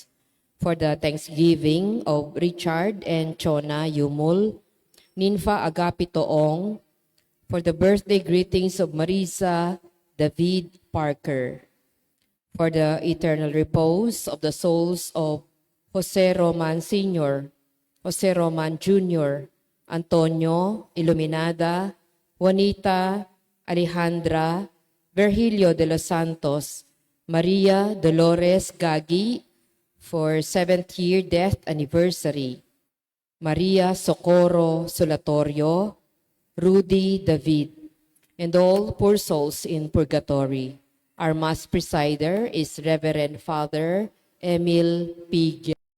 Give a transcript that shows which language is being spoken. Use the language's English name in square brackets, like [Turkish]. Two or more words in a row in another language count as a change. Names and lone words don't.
[English] For the Thanksgiving of Richard and Chona Yumul, Ninfa Agapitoong, for the birthday greetings of Marisa David Parker, for the eternal repose of the souls of Jose Roman Sr., Jose Roman Jr., Antonio Iluminada, Juanita Alejandra, Virgilio de los Santos, Maria Dolores Gagi, for 7th year death anniversary, Maria Socorro Solatorio, Rudy David, and all poor souls in purgatory. Our Mass presider is Reverend Father Emil P.